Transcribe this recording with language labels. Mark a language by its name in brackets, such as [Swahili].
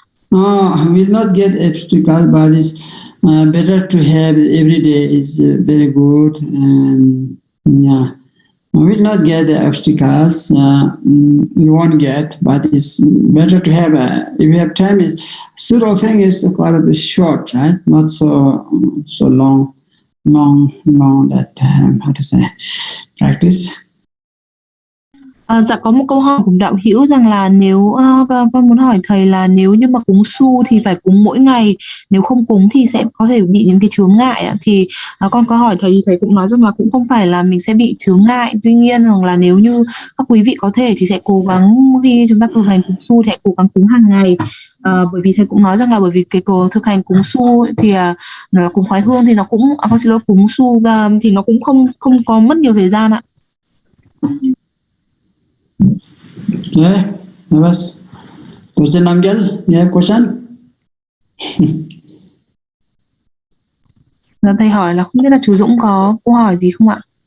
[English] Will not get obstacle, but it's better to have every day is very good, and yeah, will not get the obstacles. You won't get, but it's better to have. If you have time, Su offering is quite a bit short, right? Not so long. That how to say practice. [Vietnamese] Dạ, có một câu hỏi của đạo hữu rằng là nếu con muốn hỏi thầy là nếu như mà cúng Su thì phải cúng mỗi ngày, nếu không cúng thì sẽ có thể bị những cái chướng ngại ạ. Thì con có hỏi thầy thì thầy cũng nói rằng là cũng không phải là mình sẽ bị chướng ngại, tuy nhiên rằng là nếu như các quý vị có thể thì sẽ cố gắng khi chúng ta thực hành cúng Su thì hãy cố gắng cúng hàng ngày. Bởi vì thầy cũng nói rằng là bởi vì cái thực hành cúng Su thì cúng khoái hương thì nó cũng cúng Su thì nó cũng không có mất nhiều thời gian ạ. [English] Okay, that was question Angel. You have question? [Vietnamese] Thầy hỏi là không biết là chú Dũng có câu hỏi gì không ạ?